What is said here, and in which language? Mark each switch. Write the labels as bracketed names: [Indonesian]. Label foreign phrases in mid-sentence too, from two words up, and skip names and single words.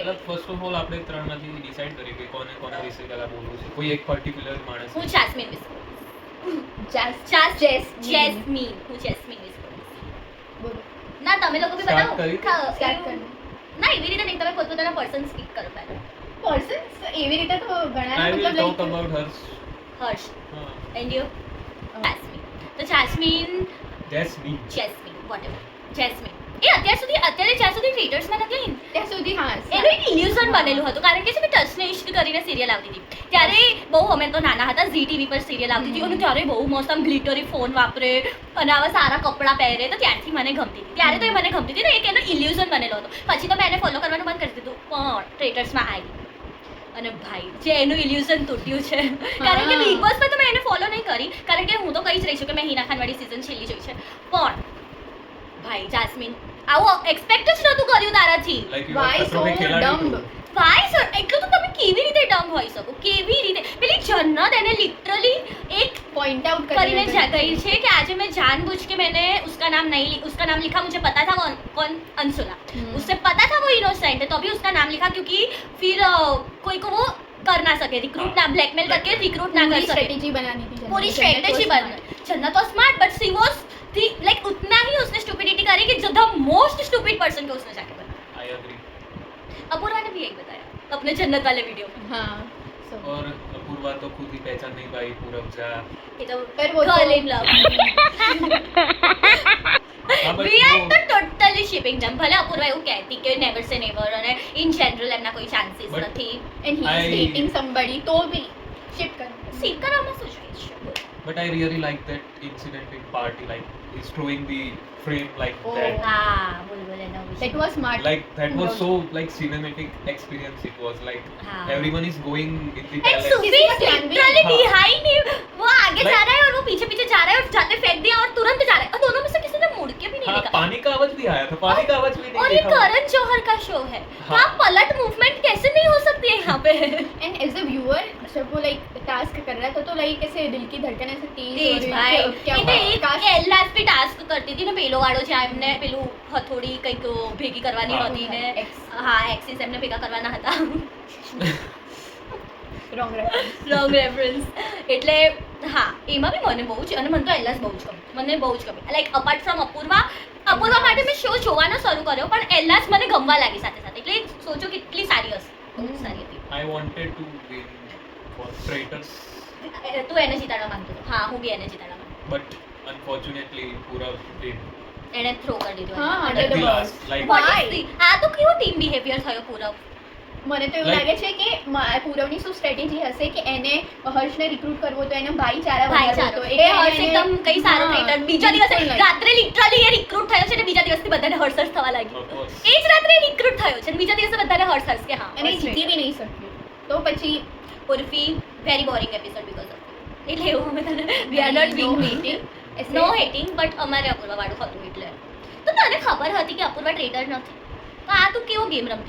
[English] first of all [Gujarati] આપણે ત્રણમાંથી ડિસાઈડ કરીએ કે કોને કોના વિશે પહેલા બોલવું છે કોઈ એક પર્ટિક્યુલર માણસ. હું જાસ્મીન વિશે જેસ્મીન હું જેસ્મીન વિશે બોલો. ના તમે લોકો બી Start બતાવો કરી? સ્ટાર્ટ કરો. ના એવી રીતે નહીં તમે પોતપોતાના [English] person speak [Gujarati] કરો પહેલા. પર્સન્સ એવી રીતે તો ઘણા [English] I will મતલબ talk like about hers. [Gujarati] હર્ષ હા. [English] and you [Gujarati] જાસ્મીન. તો જાસ્મીન Jasmine. વોટેવર જેસ્મીન એ અત્યારે જ્યાં સુધી થિયેટર્સમાં નથી આવી ને, ત્યાં સુધી હા એનું એક ઇલ્યુઝન બનેલું હતું કારણ કે છે ને ટચને ઇશ્ક કરીને સિરિયલ આવતી હતી ત્યારે બહુ અમે તો નાના હતા ઝી ટીવી પર સિરિયલ આવતી હતી અને ત્યારે બહુ મસ્ત આમ [English] glittery phone [Gujarati] વાપરે અને આવા સારા કપડાં પહેરે તો ત્યારથી મને ગમતી હતી ત્યારે તો એ મને ગમતી હતી ને એક એનો ઇલ્યુઝન બનેલો હતો પછી તો મેં એને ફોલો કરવાનું બંધ કરી દીધું પણ થિયેટર્સમાં આવી અને ભાઈ જે એનું ઇલ્યુઝન તૂટ્યું છે કારણ કે બિગ બોસમાં તો મેં એને ફોલો નહીં કરી કારણ કે હું તો કહી જ રહી છું કે મેં હિના ખાન વાળી સિઝન છેલ્લી જોઈ છે પણ ભાઈ જાસ્મીન આવું એક્સપેક્ટ જ નહોતું કર્યું તારાથી. [English] Like you Why are so ખતરો કે ખિલાડી dumb? [Gujarati] તું. ભાઈ સર એટલું તો તમે કેવી રીતે ડમ હોઈ શકો કેવી રીતે પેલી જન્નત એને લિટરલી એક [English] point out [Gujarati] કરીને ગઈ છે કે આજે [Hindi] मैं जानबूझ के मैंने उसका नाम लिखा मुझे पता था वो कौन अंशुला उससे पता था वो इनोसेंट है तो अभी उसका नाम लिखा क्योंकि फिर कोई को वो कर ना सके रिक्रूट ना ब्लैकमेल करके रिक्रूट ना कर सके स्ट्रेटेजी बनानी थी पूरी स्ट्रेटेजी बन जन्नत तो [English] smart but she was [Hindi] थी लाइक उतना ही उसने स्टूपिडिटी करी कि जो [English] the most stupid person [Hindi] को उसने जाके बनाया. [English] I agree. [Hindi] अपूर्वा ने भी यही बताया अपने जन्नत वाले वीडियो में. हाँ so और अपूर्वा तो खुद ही पहचान नहीं पाई पूरब जा. ये तो पर वो girl तो- [English] in love. [Hindi] हाँ, but [English] We are [Hindi] वो- तो [English] totally shipping them. [Gujarati] ભલે અપૂર્વા એવું કહેતી કે [English] never say never [Gujarati] અને [English] in general [Gujarati] એમના કોઈ chances But- નથી. [English] and he is I- dating somebody [Hindi] तो भी शिप कर [Gujarati] સીટ કરવામાં શું જોઈએ છે? [English] But I really like that incident in party, like he's throwing the frame like Oh. that. [Gujarati] હા બુલબુલ એનો વિષય. [English] that was smart Like that was No. so like cinematic experience. It was like [Hindi] हाँ. [English] everyone is going in the And palace. [Hindi] सुबीर किसी का ध्यान भी literally नहीं। [English] behind him, [Hindi] वो आगे Like- जा रहा है और वो पीछे पीछे जा रहा है और जाते फेंक दिया और तुरंत जा रहा है और दोनों में से किसी ने मुड़ के भी नहीं हाँ, देखा. पानी का आवाज भी आया था. पानी का आवाज भी और नहीं ये देखा. करण जौहर का शो है तो हाँ. आप पलट मूवमेंट कैसे नहीं हो सकती है यहाँ पे [English] and as a viewer [Hindi] जब वो like टास्क कर रहा था तो like ऐसे दिल की धड़कन ऐसे तेज हो [Gujarati] તેજ [Hindi] रही [Gujarati] ભાઈ [Hindi] थी, क्या [Gujarati] એ તો [Hindi] हुआ? [Gujarati] એક [Hindi] काश [Gujarati] એલ્લાસ બી ટાસ્ક કરતી હતી ને પેલો વાળો છે એમને પેલું હથોડી કંઈક ભેગી કરવાની હા. હતી ને X. હા એક્સિસ એમને ભેગા કરવાના હતા [English] wrong reference. wrong reference [Gujarati] એટલે હા એમાં બી મને બહુ જ અને મને તો એલ્લાસ બહુ જ ગમે મને બહુ જ ગમે [English] like apart from [Gujarati] અપૂર્વા માટે મેં શો જોવાનો શરૂ કર્યો પણ એલ્લાસ મને ગમવા લાગી સાથે સાથે એટલે સોચો કેટલી સારી હશે બહુ જ સારી હતી [English] I wanted to win for traitors, [Gujarati] તું એને જીતાડવા માંગતો હતો. હા હું બી એને જીતાડવા માંગતો. [English] but unfortunately Purav did. [Gujarati] એને થ્રો કરી દીધું હા, એને. [English] under At the the bus. last, like What is Why? the- [Gujarati] આ તો કેવો [English] team behavior [Gujarati] થયો પૂરવ. મને તો એવું Like- લાગે છે કે પૂરવની શું સ્ટ્રેટેજી હશે કે એને હર્ષને રિક્રુટ કરવો તો એને ભાઈચારા ભાઈચારો. વધારવો હતો. એ હર્ષ એકદમ કઈ સારો હા, ટ્રેટર. બીજા દિવસે બિલકુલ નહીં. રાત્રે લિટરલી એ રિક્રુટ થયો છે ને બીજા દિવસથી બધાને હર્ષ હર્ષ થવા લાગ્યું. [English] of course. [Gujarati] એ જ રાત્રે રિક્રુટ થયો છે ને બીજા દિવસે બધાને હર્ષ હર્ષ કે હા અને એ હર્ષ જીતી traitor. બી નહીં શક્યું તો પછી ઉર્ફી [English] very boring episode because of [Gujarati] એટલે એવું અમે તને [English] we are not being [Gujarati] hating. [English] no hating but [Gujarati] અમારે અપૂર્વા વાળું હતું એટલે તો તને ખબર હતી કે અપૂર્વા ટ્રેટર નથી તો આ તું કેવો ગેમ રમતી